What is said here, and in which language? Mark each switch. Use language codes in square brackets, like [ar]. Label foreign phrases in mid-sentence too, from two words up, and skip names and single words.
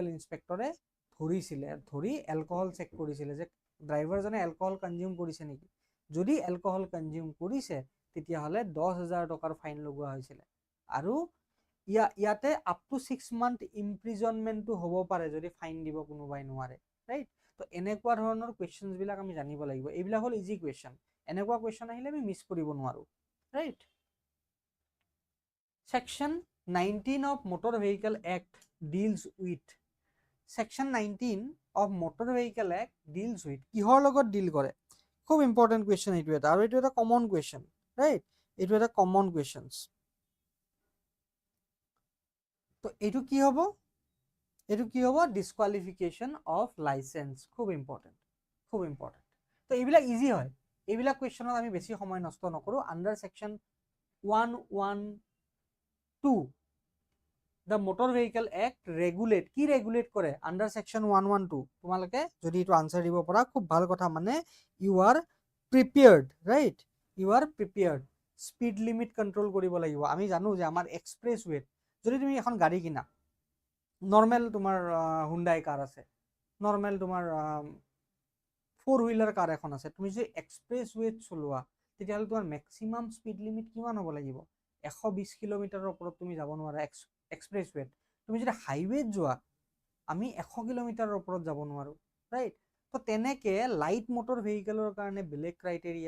[as] ইন্সপেক্টৰে ধৰি [en] alcohol check [as] কৰিছিল যে ড্ৰাইভাৰজনে [en] alcohol consume [as] কৰিছে নেকি যদি [en] alcohol consume [as] কৰিছে তেতিয়া হলে 10000 টকাৰ ফাইন লগোৱা হৈছিল আৰু ইয়াতে [en] up to 6 month [as] ইমপ্ৰিজনমেন্টটো হ'ব পাৰে যদি ফাইন দিব কোনোবাই নোৱাৰে ৰাইট তো এনেকুৱা ধৰণৰ কোৱেশ্চনস বিলাক আমি জানিব লাগিব এইবিলাক হল [en] easy question [as] এনেকুৱা কোৱেশ্চন আহিলে আমি মিস কৰিব নোৱাৰো ৰাইট [en] section 19 of motor vehicle act deals with section 19 of motor vehicle act deals with [as] কিহৰ লগত ডিল কৰে খুব [en] important question [as] এইটো এটা আৰু এইটো এটা [en] common question [as] ৰাইট এইটো এটা [en] common questions [as] তো এইটো কি হ'ব [en] disqualification of license [as] খুব ইম্পৰ্টেন্ট তো এইবিলাক ইজি হয় এইবিলাক কোৱেশ্চনত আমি বেছি সময় নষ্ট নকৰো [en] under section 112 the motor vehicle act regulate [as] কৰে [en] under section 112 [as] তোমালোকে যদি এটো আনসাৰ দিব পৰা খুব ভাল কথা মানে [en] you are prepared right speed limit control [as] কৰিব লাগিব আমি জানো যে আমাৰ এক্সপ্ৰেছৱে যদি তুমি এখন গাড়ী কিনা নরমাল তোমার হুন্ডাই কার আছে নরমাল তোমার [en] 4 wheeler car [as] এখন আছে তুমি যদি এক্সপ্ৰেছৱে চলোৱা তেতিয়া হলে তোমাৰ [en] maximum speed limit [as] কিমান হ'ব লাগিব 120 কিলোমিটাৰৰ ওপৰত তুমি যাব নোৱাৰা এক্সপ্ৰেছৱে তুমি যদি হাইৱে যোৱা আমি 100 কিলোমিটাৰৰ ওপৰত যাব নোৱাৰো ৰাইট তো তেনেকে [en] light motor [as] ভেহিকলৰ কাৰণে বেলেগ ক্ৰাইটেৰিয়া